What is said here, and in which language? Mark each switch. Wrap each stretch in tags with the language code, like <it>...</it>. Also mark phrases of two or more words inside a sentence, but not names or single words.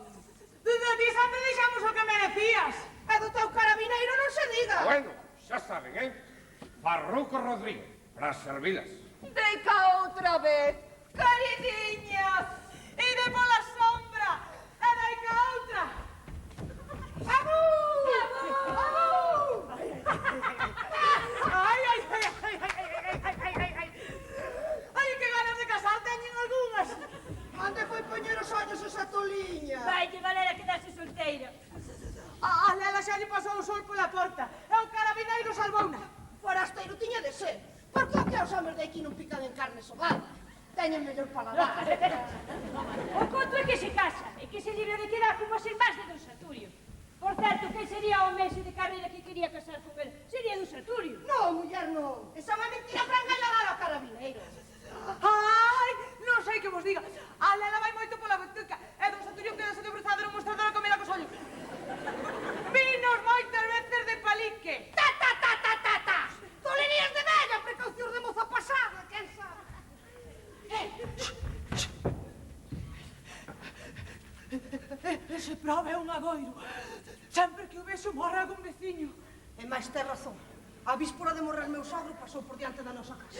<gl>De ti sempre deixamos o que merecías. E do teu carabineiro non se diga. Bueno, xa saben, Farruco Rodríguez, para servilas. Deca outra vez, queridinhas. E de pola sombra. E daica outra. Abu! Abu! Ai, ai, ai, ai, ai, ai, ai, ai, ai. Ai, que ganas de casar teñen algunhas. Onde foi poñer os ollos esa toliña? Vaille, Valera, quedarse solteira. A Lela xa lle pasou o sol pola porta e o carabineiro salvouna. Forasteiro tiña de ser, porque o que os homes de aquí non pican en carne sobada. Teñen mellor paladar. O conto é que se casa e que se libre de quedar como as irmás de Don Saturio. Por certo, certo que sería o mestre de carreira que quería casar con el. Sería do Serturio. Non, muller, non. Esa é unha mentira para enganar ao carabineiro. Ai, non sei que vos diga. A Lela vai moito pola botuca. E don Saturio quedase de bruzado no mostrador a comer a cos ollos. Vinos moitas veces de palique. Ta, ta, ta, ta, ta, ta. Tolerías de vella, precaucións de moza pasada, quen sabe? Ese prove é un agoiro. Sempre que o vexo morre algún veciño. E máis ten razón. A víspora de morrer meu sogro pasou por diante da nosa casa.</gl>